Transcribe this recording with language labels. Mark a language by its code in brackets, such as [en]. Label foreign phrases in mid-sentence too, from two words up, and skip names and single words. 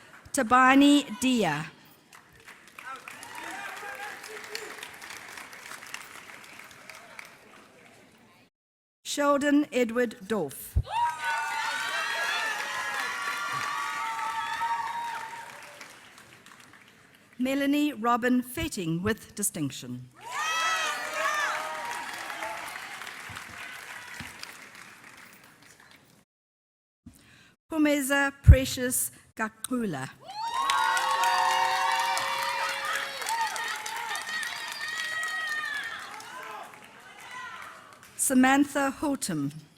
[en] Tabani Dia. Sheldon Edward Dorff. Melanie Robin Fetting with distinction. Pumeza Precious Gakula. Samantha Holtum.